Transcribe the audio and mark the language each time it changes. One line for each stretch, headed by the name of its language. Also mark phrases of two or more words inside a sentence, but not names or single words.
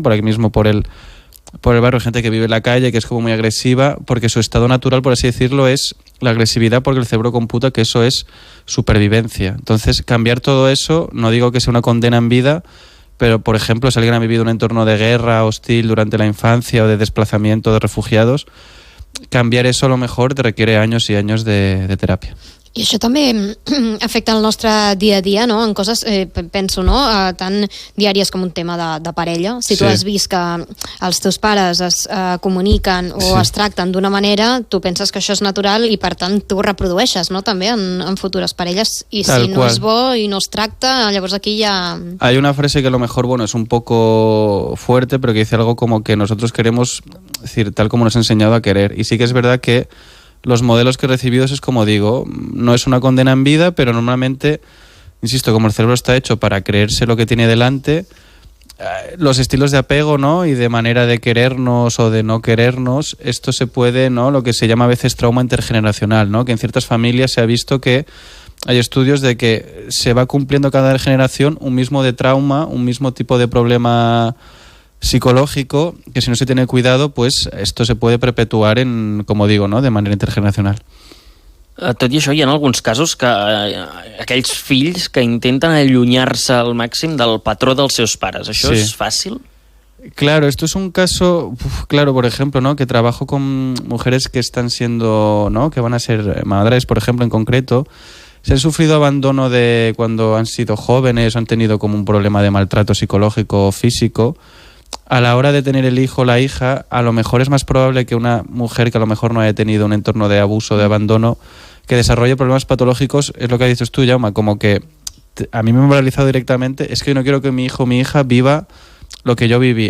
Spanish: Por aquí mismo, por el barrio, gente que vive en la calle, que es como muy agresiva, porque su estado natural, por así decirlo, es la agresividad, porque el cerebro computa que eso es supervivencia. Entonces, cambiar todo eso, no digo que sea una condena en vida, pero, por ejemplo, si alguien ha vivido un entorno de guerra hostil durante la infancia o de desplazamiento de refugiados, cambiar eso a lo mejor te requiere años y años de terapia.
Catalan: I això també afecta el nostre dia a dia, no? En coses, penso, no? Tan diàries com un tema de parella. Si tu has vist que els teus pares es comuniquen o es tracten d'una manera, tu penses que això és natural i per tant tu ho reprodueixes, no? També en futures parelles. I si no és bo i no es tracta, llavors aquí ja...
Spanish: Hay una frase que a lo mejor, bueno, es un poco fuerte, pero que dice algo como que nosotros queremos, es decir, tal como nos ha enseñado a querer. Y sí que es verdad que los modelos que he recibido es como digo, no es una condena en vida, pero normalmente, insisto, como el cerebro está hecho para creerse lo que tiene delante, los estilos de apego, ¿no? Y de manera de querernos o de no querernos, esto se puede, ¿no? Lo que se llama a veces trauma intergeneracional, ¿no? Que en ciertas familias se ha visto que hay estudios de que se va cumpliendo cada generación un mismo de trauma, un mismo tipo de problema psicológico, que si no se tiene cuidado, pues esto se puede perpetuar en, como digo, ¿no? De manera intergeneracional.
Catalan: Tot i això, hi ha alguns casos que aquells fills que intenten allunyar-se al màxim del patró dels seus pares.
Spanish: ¿Això es fácil? Claro, esto es un caso, claro, por ejemplo, ¿no? Que trabajo con mujeres que están siendo, ¿no? Que van a ser madres, por ejemplo, en concreto. Si han sufrido abandono de cuando han sido jóvenes, han tenido como un problema de maltrato psicológico o físico, a la hora de tener el hijo o la hija, a lo mejor es más probable que una mujer que a lo mejor no haya tenido un entorno de abuso, de abandono, que desarrolle problemas patológicos, es lo que dices tú, Jaume, como que a mí me han moralizado directamente, es que yo no quiero que mi hijo o mi hija viva lo que yo viví.